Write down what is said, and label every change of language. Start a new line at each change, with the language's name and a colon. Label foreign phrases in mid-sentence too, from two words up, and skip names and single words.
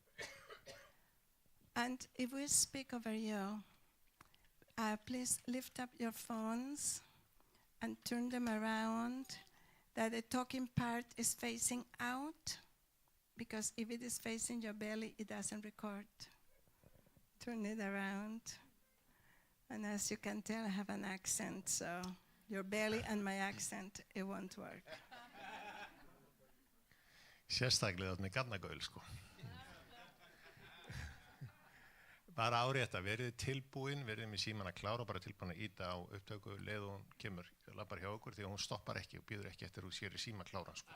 English: And if we speak over you, please lift up your phones and turn them around, that the talking part is facing out, because if it is facing your belly, it doesn't record. Turn it around. And as you can tell, I have an accent, so your belly and my accent, it won't work.
Icelandic: Sérstaklega með garnagaul, sko. Bara árétta, verið tilbúin, verið með síman að klára, bara tilbúin að íta á upptöku leið og hún kemur, labbar hjá okkur, því að hún stoppar ekki og býður ekki eftir hún sér í síma klára, sko.